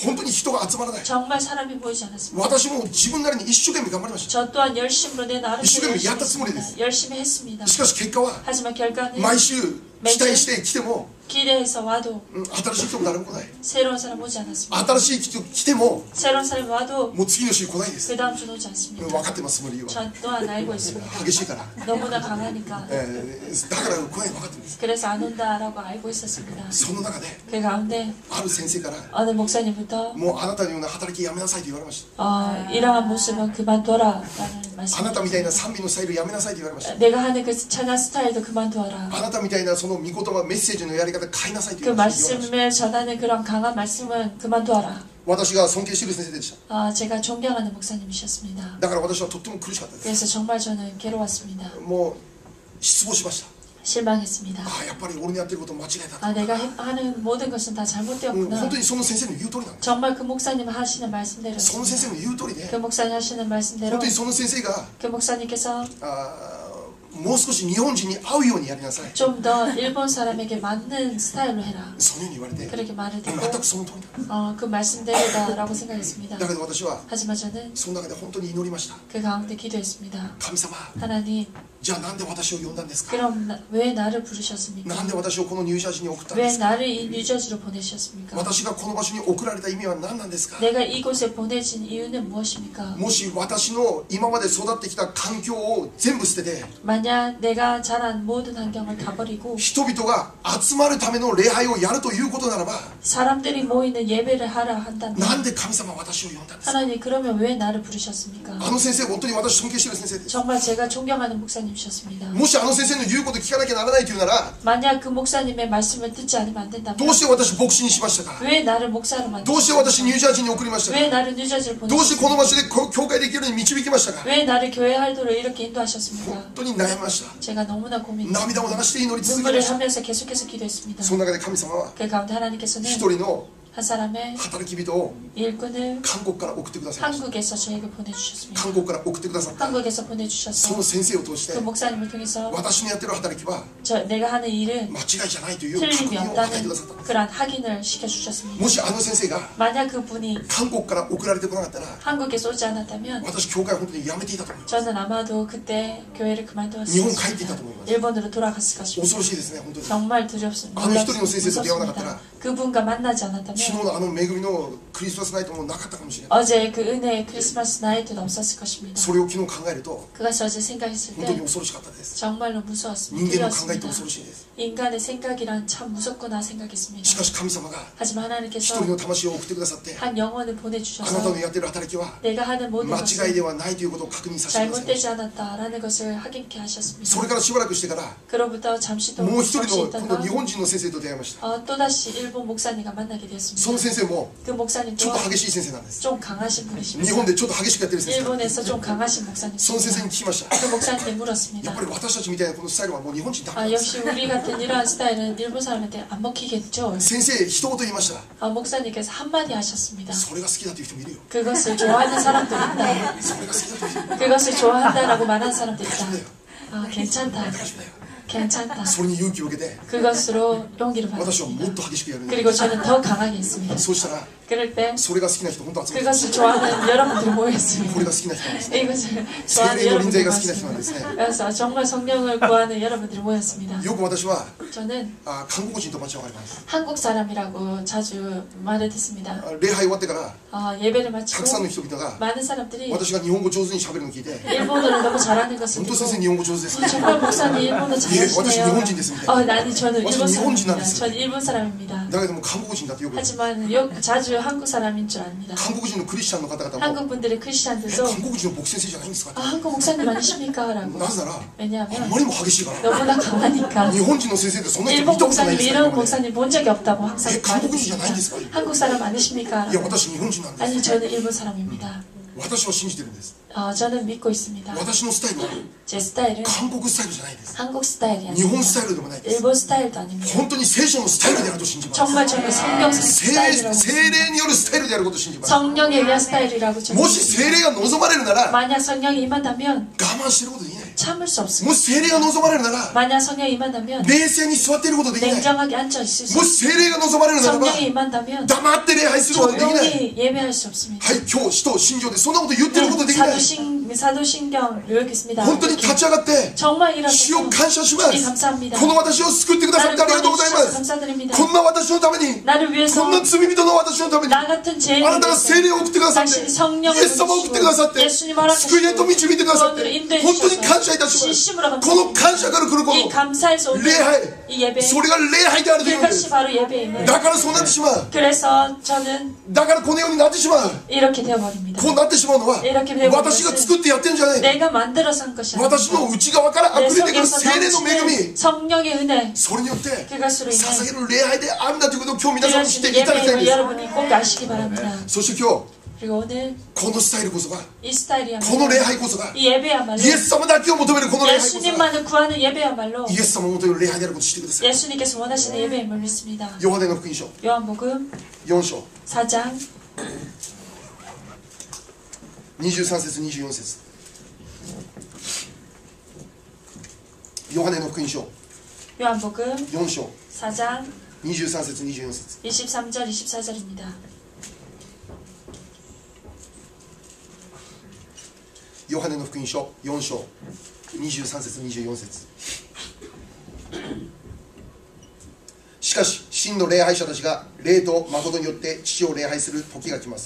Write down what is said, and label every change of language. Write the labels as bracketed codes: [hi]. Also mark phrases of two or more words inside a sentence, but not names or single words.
[ja] 本当に人が集まらない。 [ko] 정말 사람이 보이지 않았습니다. [ja] 私も自分なりに一生懸命頑張りまし [ko] 저 또한 열심으로 내 나름대로 열심히 열심히 [ja] 했다 つもりです. [ko] 했습니다. 열심히 했습니다. [ja] た。しかし結果は [ko] 하지만 결과는 [ja] 毎週期待して来ても [ko] 기대해서 와도 [ja] 新しい人も誰も来ない。 [ko] 새로운 사람 오지 않았습니다. [ja] 新しい人来ても [ko] 새로운 사람이 와도 [ja] もう次の週来ないです。 [ko] 그 다음 주는 오지 않습니다. [ja] 分かってます、その理由は。 [ko] 전 또한 알고 있습니다. [ja] 激しいから。 [ko] 너무나 강하니까. [ja] だから来ないの分かってるんです。 [ko] 그래서 안 온다라고 알고 있었습니다. [ja] その中で [ko] 그 가운데 [ja] ある先生から [ko] 어느 목사님부터 [ja] もうあなたのような働きやめなさいと言われました。 [ko] 이러한 모습은 그만둬라라는 [ja] あなたみたいな [ko] 말씀입니다. [ja] 賛美のスタイルやめなさいと言われました。 [ko] 내가 하는 그 찬양 스타일도 그만두어라. [ja] あなたみたいなその御言葉メッセージのやり方変えなさいと [ko] 그 [ja] 言われました。 [ko] 말씀을 전하는 그런 강한 말씀은 그만두어라. [ja] 私が尊敬している先生でした。 [ko] 제가 존경하는 목사님이셨습니다. [ja] だから私はとっても苦しかったです。 [ko] 그래서 정말 저는 괴로웠습니다. [ja] もう失望しました。 [ko] 실망했습니다. [ja] やっぱり俺のやってること間違えた。 [ko] 내가 하는 모든 것은 다 [ja] 本 [ko] 잘못되었구나. [ja] 当にその先生の言う通りなんです。 [ko] 정말 그 목사님 하시는 [ja] その先生 [ko] 말씀대로였습니다. [ja] の言う通りで [ko] 그 목사님 하시는 말씀대로 [ja] 本当にその先生が [ko] 그 목사님께서 [ja] もう少し日本人に合うようにやりなさい。 [ko] 좀 더 일본 사람에게 맞는 스타일로 해라. [ja] そのように言われて [ko] 그렇게 말을 [ja] 全 [ko] 듣고 [ja] くその通りだ。 [ko] 그 말씀대로다라고 생각했습니다. [ja] だけど私は [ko] 하지만 저는 [ja] その中で本当に祈りました。 [ko] 그 가운데 기도했습니다. [ja] 神様、 [ko] 하나님, [ja] じゃあなんで私を呼んだんですか。 [ko] 그럼 왜 나를 부르셨습니까? [ja] なんで私をこのニュージャージーに送ったんで [ko] 왜 [ja] すか。 [ko] 나를 이 뉴저지로 보내셨습니까? [ja] 私がこの場所に送られた意味は何なんですか。 [ko] 내가 이곳에 보내진 이유는 무엇입니까? [ja] もし私の今まで育ってきた環境を全部捨てて [ko] 만약 내가 자란 모든 환경을 다 버리고 [ja] 人々が集まるための礼拝をやるということならば [ko] 사람들이 모이는 예배를 하라 [ja] な [ko] 한다면 [ja] んで神様は私を呼んだんですか。 [ko] 하나님 그러면 왜 나를 부르셨습니까? [ja] あの先生本当に私尊敬している先生です。 [ko] 정말 제가 존경하는 목사님이셨습니다. [ja] もしあの先生の言うこと聞かなきゃならないというなら [ko] 만약 그 목사님의 말씀을 듣지 않으면 안 [ja] ど [ko] 된다면 [ja] うして私牧師にしましたか。 [ko] 왜 나를 목사로 [ja] どうして私 [ko] 만드셨습니까? [ja] ニュージャージーに送りましたか。 [ko] 왜 나를 뉴저지를 [ja] どうしてこの場 [ko] 보내셨습니까? [ja] 所で教会できるように導きましたか。 [ko] 왜 나를 교회 활동을 이렇게 인도하셨습니까? [ja] 本当に悩みました。 [ko] 제가 너무나 [ja] 涙を [ko] 고민했습니다. [ja] 流して祈り続けま [ko] 눈물을 [ja] した。 [ko] 하면서 계속해서 기도했습니다. [ja] その中で神様は [ko] 그 가운데 하나님께서는 [ja] 一人の [ko] 한 사람의 [ja] 働き人を [ko] 일꾼을 [ja] 韓国から送ってくださいました。 [ko] 한국에서 저에게 보내주셨습니다. [ja] 韓国から送ってくださった [ko] 한국에서 [ja] その [ko] 보내주셔서 [ja] 先生を通して [ko] 그 목사님을 통해서 [ja] 私のやってる働きは [ko] 내가 하는 일은 [ja] 間違いじゃないという確 [ko] 틀림이 [ja] 認を与えてく [ko] 없다는 [ja] ださった。 [ko] 그러한 확인을 시켜주셨습니다. [ja] もしあの先生が [ko] 만약 그분이 [ja] 韓国から送られてこなかったら [ko] 한국에서 오지 않았다면 [ja] 私教会を本当に辞めていたと思います。 [ko] 저는 아마도 그때 교회를 [ja] 日 [ko] 그만두었을 [ja] 本帰っていた [ko] 것입니다. [ja] と思います。 [ko] 일본으로 돌아갔을 것입니다. [ja] 恐ろしいですね、本当に。 [ko] 정말 두렵습니다. [ja] あの一人の先生と出会わなかったら [ko] 무섭습니다. 그분과 만나지 [ja] 昨 [ko] 않았다면 [ja] 日のあの恵みのクリスマスナイトもなかったかもしれない。 [ko] 어제 그 은혜의 크리스마스 나이트도 없었을 것입니다. [ja] それを昨日考えると [ko] 그것을 어제 생각했을 [ja] 本当に [ko] 때 [ja] 恐ろしかったです。 [ko] 정말로 [ja] 人 [ko] 무서웠습니다. [ja] 間の考えって [ko] 두려웠습니다. [ja] 恐ろしいです。 [ko] 인간의 생각이란 참 무섭구나 [ja] し [ko] 생각했습니다. [ja] かし神様が [ko] 하지만 [ja] 一 [ko] 하나님께서 [ja] 人の魂を送ってくださって、 [ko] 한 영혼을 [ja] あなた [ko] 보내주셔서 [ja] のやってる働きは [ko] 내가 하는 모든 [ja] 間違いで [ko] 것을 [ja] はないということを確認させてくださいまし [ko] 잘못되지 않았다라는 것을 확인케 하셨습니다. [ja] た。それからしばらくしてから [ko] 그로부터 잠시 [ja] もう [ko] 동안 [ja] 一人 [ko] 잠시 [ja] の今度 [ko] 있다가 [ja] 日本人の先生と出会いました。 [ko] 또다시 일본 목사님과 만나게 [ja] その [ko] 되었습니다. [ja] 先生も [ko] 그 목사님 [ja] ちょっと [ko] 또한 [ja] 激しい先生なんです。 [ko] 좀 강하신 [ja] 日 [ko] 분이십니다. [ja] 本でちょっと激しくやってる先生なんです。 [ko] 일본에서 좀 강하신 [ja] その先生 [ko] 목사님이십니다. [ja] に聞きました。 [ko] 그 목사님께 [ja] や [ko] 물었습니다. [ja] っぱり私たちみたいなこのスタイルはもう日本人ダメなんです。 [ko] 역시 우리 같은 이러한 스타일은 일본 사람한테 안 먹히겠죠. [ja] 先生一言言いました。 [ko] 목사님께서 한마디 하셨습니다. [ja] それが好きだという人もいるよ。 [ko] 그것을 좋아하는 사람도 있다. [ja] それが好きだという人もいる。 [ko] 그것을 좋아한다라고 말하는 사람도 있다. [ja] だよ。 [ko] 괜찮다. [ja] 大丈夫だよ。 [ko] 괜찮다. [ja] それに勇気を受けて [ko] 그것으로 용기를 [ja] 私はも [ko] 받았습니다. [ja] っと激しくやるんだ。 [ko] 그리고 저는 더 강하게 했습니다. [ja] そうしたら [ko] 그럴 때 [ja] それが好きな人本当集まってます [ko] 그것을 좋아하는 여러분들이 모였습니다. [ja] これが好きな人なんですね [ko] 이것을 [ja] 聖 [ko] 좋아하는 [ja] 霊の臨在 [ko] 여러분들이 [ja] が好きな人なん [ko] 모였습니다. [ja] ですね [ko] 그래서 정말 성령을 구하는 여러분들이 모였습니다. [ja] よく私は [ko] 저는 [ja] 韓国人と間違われます [ko] 한국 사람이라고 자주 말을 듣습니다. [ja] 礼拝終わってから [ko] 예배를 [ja] たくさんの [ko] 마치고 [ja] 人々が [ko] 많은 사람들이 [ja] 私が日本語上手に喋るのを聞いて [ko] 일본어를 너무 잘하는 것을 [ja] 本当 [ko] 듣고 [ja] 先生日本語上手ですね [ko] 정말 목사님 일본어 [ja] 私日本人 [ko] 잘하시네요. [ja] ですみたいな [ko] 아니 저는 일본 일본 사람입니다. 사람이에요. 저는 일본 사람입니다. [ja] だけども韓国人だってよく [ko] 하지만 자주 한국 사람인 줄 압니다. [ja] 韓国人のクリスチャンの方々も [ko] 한국 분들의 크리스찬들도 [ja] 韓国人の牧師先生じゃないんですか [ko] 한국 목사님 아니십니까? 라고. [ja] なぜならあ [ko] 왜냐하면 [ja] まりも激しいから [ko] 너무나 강하니까 [ja] 日本人の先生ってそんな人見 [ko] 일본 [ja] たことない [ko] 목사님 [ja] ですから [ko] 이런 [ja] 今まで [ko] 목사님 본 적이 없다고 항상 한국 분이 [ja] じゃないんですか? [ko] 말했습니다. 한국 사람 아니십니까? [ja] いや私日本人なんです [ko] 아니 저는 일본 사람입니다. [ja] 私は信じてるんです [ko] 저는 믿고 있습니다. [ja] 私のスタイルは [ko] 제 스타일은 [ja] 韓国スタイルじゃないです [ko] 한국 스타일이 [ja] 日本 [ko] 아닙니다. [ja] スタイルでもないです [ko] 일본 스타일도 아닙니다. [ja] 本当に聖書のスタイルであると信じます [ko] 정말 저는 성경 스타일이라고 [ja] 聖 [ko] 믿습니다. [ja] 霊によるスタイルであることを信じます [ko] 성령에 의한 스타일이라고 저는 [ja] もし聖霊が望まれるなら我 [ko] 만약 성령이 임한다면 [ja] 慢してることできない [ko] 참을 수 [ja] も [ko] 없습니다. [ja] し聖霊が望まれるなら [ko] 만약 성령이 임한다면 [ja] 冷静に座っていることできない [ko] 냉정하게 앉아 있을 수 [ja] もし聖霊が望まれるならば [ko] 성령이 임한다면 [ja] 黙って礼拝することできない [ko] 조용히 예배할 수 없습니다. [ja] はい今日使徒信条でそんなこと言ってることできない [ko] 사도신경 읽겠습니다. [ja] 本当に立ち上がって [ko] 정말 [ja] 主を [ko] 일어나서 [ja] 感謝しま [ko] 주님 [ja] す [ko] 감사합니다. [ja] この私を救ってくださってありがとうございま [ko] 구원해 [ja] す [ko] 주셔서 감사드립니다. [ja] こんな私のために [ko] 나를 위해서 [ja] こんな罪人の私のために [ko] 나 같은 죄인을 [ja] あなたが聖霊を送ってくださって [ko] 당신이 [ja] イ [ko] 성령을 [ja] エス様を送ってくださって [ko] 예수님 [ja] 救いへと [ko] 허락하시고 [ja] 導いてくださって [ko] 구원을 인도해 [ja] 本当に [ko] 주셔서 [ja] 感謝いたします [ko] 진심으로 [ja] この感謝から来るこ [ko] 이 [ja] の [ko] 감사에서 오는 [ja] 礼拝 [ko] 이 예배 [ja] それが礼拝であるというので [ko] 그것이 [ja] す [ko] 바로 예배임을 [ja] だからそうなってしまう [ko] 그래서 저는 [ja] だからこのようになってしまう [ko] 이렇게 되어버립니다. [ja] こうなってしまうのは [ko] 이렇게 되어버린 [ja] 私が作ってやってるんじゃない [ko] 내가 만들어서 한 것이 아닙니다. [ja] 私の内側から [ko] 내 [ja] 溢れてくる [ko] 속에서 [ja] 聖霊の恵 [ko] 넘치는 [ja] み [ko] 성령의 은혜 [ja] それによって [ko] 그것으로 인해 [ja] 捧げる礼拝であるんだということを今日皆さんに知って [ko] 드려지는 [ja] いただきたいん [ko] 예배임을 [ja] です [ko] 여러분이 꼭 아시기 바랍니다. [ja] そして今日 [ko] 그리고 오늘 [ja] このスタイルこそが [ko] 이 [ja] こ [ko] 스타일이야말로 [ja] の礼拝こそが [ko] 이 예배야말로 [ja] イエス様だけを求めるこの礼拝こそが [ko] 예수님만을 구하는 예배야말로 [ja] イエス様を求める礼拝であることを知ってください [ko] 예수님께서 원하시는 예배임을 믿습니다. [ja] ヨハネの福音書 [ko] 요한복음 [ja] 4章 [ko] 4장 [ja] 23節24節ヨハネの福音書 [ko] 요한복음 [ja] 4章 [ko] 4장 [ja] 23節24節 [ko] 23절 24절입니다. [ja] ヨハネの福音書4章23節24節しかし真の礼拝者たちが霊と誠によって父を礼拝する時が来ます。